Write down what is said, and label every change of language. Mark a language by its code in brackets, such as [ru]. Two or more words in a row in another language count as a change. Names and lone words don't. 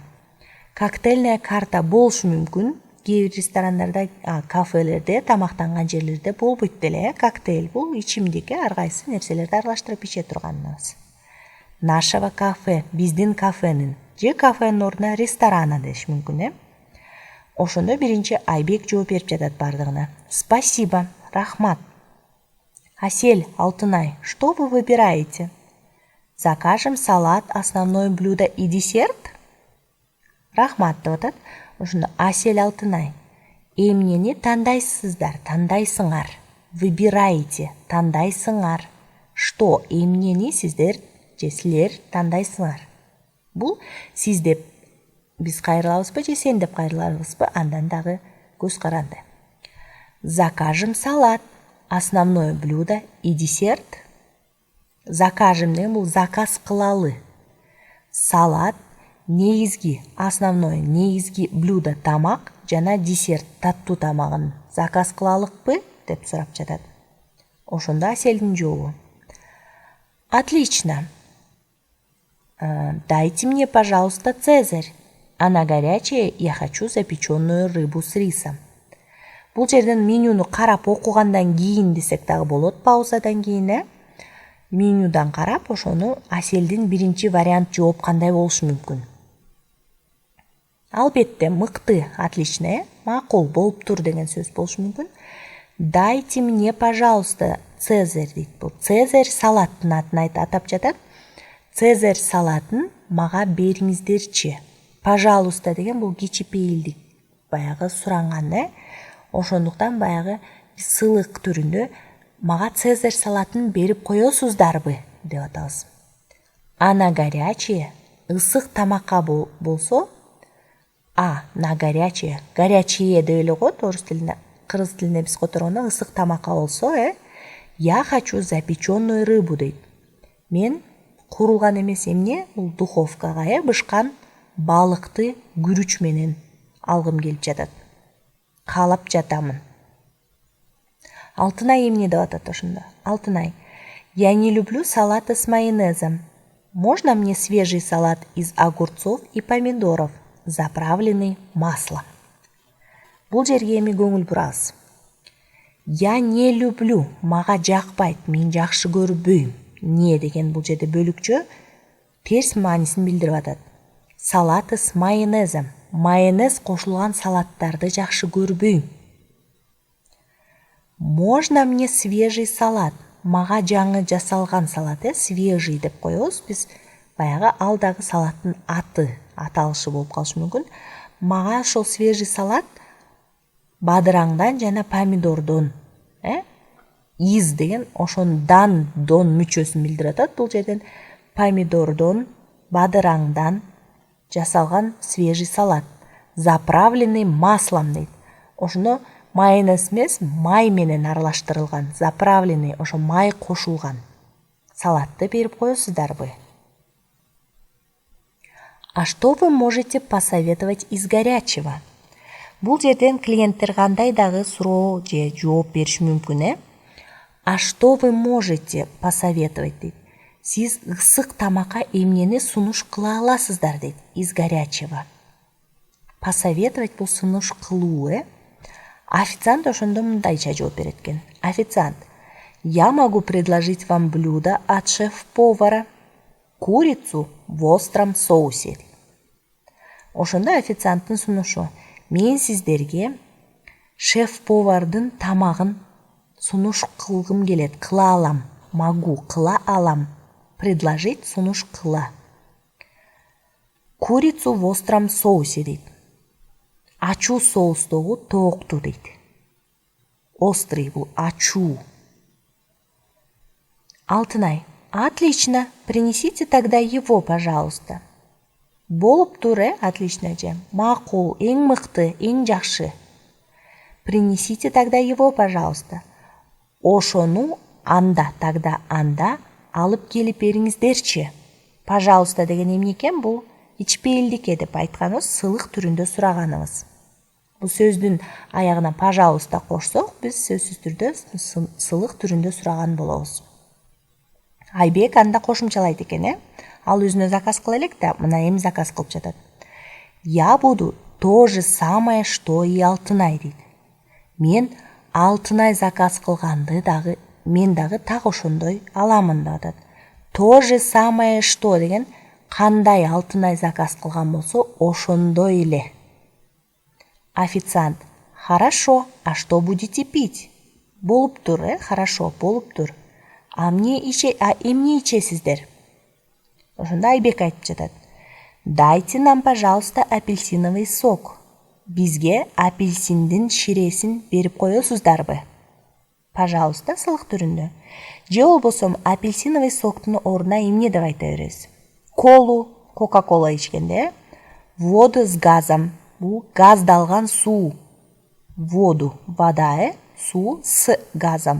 [ru] Коктейльная карта [ky] болушу мүмкүн. Кээ бир ресторандарда, кафелерде, тамактанган жерлерде болбойт деле, коктейль бул ичимдик, ар кайсы нерселерди аралаштырып иче турганыбыз. [ru] Нашего кафе, [ky] биздин кафенин, же кафенин ордуна ресторана деш мүмкүн, Ошондо биринчи Айбек жооп берип жатат бардыгына. [ru] Спасибо, рахмат. Асель, Алтынай, что вы выбираете? Закажем салат, основное блюдо и десерт? [ky] Рахмат деп атат. Ошондо Асель, Алтынай, эмнени тандайсыздар, тандайсыңар. Выбираете, тандайсыңар. Что, эмнени сиздер же силер тандайсыңар. Бул сиз деп биз кайрылабызбы же сен деп кайрылабызбы, андан дагы көз каранды. [ru] Закажем салат, основное блюдо и десерт. [ky] Закажем деген бул заказ кылалы. Салат негизги, основное негизги блюдо тамак жана десерт таттуу тамагын заказ кылалыкпы деп сурап жатат. Ошондо Аселдин жообу. [ru] Отлично. Дайте мне, пожалуйста, цезарь. Она горячая, я хочу запеченную рыбу с рисом. [ky] Бул жерден менюну карап окугандан кийин десек дагы болот, паузадан кийин, Менюдан карап, ошону Аселдин биринчи вариант жооп кандай болушу мүмкүн? Албетте, мыкты, отлично, макул, болуптур деген сөз болушу мүмкүн. [ru] Дайте мне, пожалуйста, цезарь дейт. [ky] Бул цезарь салаттын атын атап жатат. Цезарь салатын мага бериңиздерчи. Пожалуйста деген бул кичипейилдик, баягы суранган, Ошондуктан баягы сыйлык түрүндө мага цезарь салатын берип коесуздарбы деп атабыз. [ru] Она горячая, [ky] ысык тамакка болсо, [ru] на горячее, горячее [ky] деп эле коет орус тилинде, кыргыз тилинде биз которгондо ысык тамакка болсо, [ru] я хочу запеченную рыбу дейт. [ky] Мен курулган эмес эмне, бул духовкага бышкан балыкты күрүч менен алгым келип жатат. Каалап жатамын. Алтынай эмне деп атат ошондо? Алтынай. [ru] Я не люблю салаты с майонезом. Можно мне свежий салат из огурцов и помидоров, заправленный маслом? [ky] Бул жерге эми көңүл бурабыз. [ru] Я не люблю, [ky] мага жакпайт, мен жакшы көрбөйм. Не деген бул жерде бөлүкчө терс маанисин билдирип атат. [ru] Салаты с майонезом. [ky] Майонез кошулган салаттарды жакшы көрбөйм. [ru] Можно мне свежий салат? [ky] Мага жаңы жасалган салат, свежий деп коебуз биз. Баягы алдагы салаттын аталышы болуп калышы мүмкүн. Мага ошол свежий салат бадыраңдан жана помидордон. Из деген ошондан дон мүчөсүн билдирип атат. Бул жерден помидордон, бадыраңдан жасалган свежий салат. [ru] Заправленный маслом [ky] дейт. Ошондо майонез эмес, май менен аралаштырылган, заправленный, ошо май кошулган салатты берип коесуздарбы? [ru] А что вы можете посоветовать из горячего? [ky] Бул жерден клиенттер кандай дагы суроо же жооп бериши мүмкүн, [ru] А что вы можете посоветовать дейт. [ky] Сиз ысык тамакка эмнени сунуш кыла аласыздар дейт, [ru] из горячего. [ky] Посоветовать бул сунуш кылуу, Официант ошондо мындайча жооп берет экен. [ru] Официант: я могу предложить вам блюдо от шеф-повара. Курицу в остром соусе. [ky] Ошондо официанттын сунушу: мен сиздерге шеф-повардын тамагын сунуш кылгым келет, кыла алам. Могу, кыла алам. Предложить сунуш кыла. [ru] Курицу в остром соусе дейт. [ky] Ачуу соустогу тоокту дейт. Острый бул ачуу. [ru] Алтынай: отлично, принесите тогда его, пожалуйста. [ky] Болуптур, отлично же. Макул, эң мыкты, эң жакшы. [ru] Принесите тогда его, пожалуйста. [ky] Ошону тогда анда алып келип бериңиздерчи. Пожалуйста деген эмне экен? Бул ичпейилдикке деп айтканыбыз, сылык түрүндө сураганыбыз. Бул сөздүн аягына пожалуйста кошсок, биз сөзсүз түрдө сылык түрүндө сураган болобуз. Айбек анда кошумчалайт экен, Ал өзүнө заказ кыла элек да, мына эми заказ кылып жатат. [ru] Я буду то же самое, что и Алтынай дейт. [ky] Мен Алтынай заказ кылганды дагы, мен дагы так ошондой аламын деп атат. [ru] То же самое, что [ky] деген кандай Алтынай заказ кылган болсо, ошондой эле. [ru] Официант: хорошо, а что будете пить? [ky] Болуптур, хорошо, болуптур. А эмне ичесиздер? Ошондо Айбек айтып жатат: [ru] дайте нам, пожалуйста, апельсиновый сок. [ky] Бизге апельсиндин ширесин берип коесуздарбы? Пожалуйста, сылык түрүндө. Же болбосо апельсиновый соктун ордуна эмне деп айта беребиз? Колу, кока-кола ичкенде, [ru] воду с газом. [ky] Бул газдалган суу. [ru] Воду, вода, суу с газом.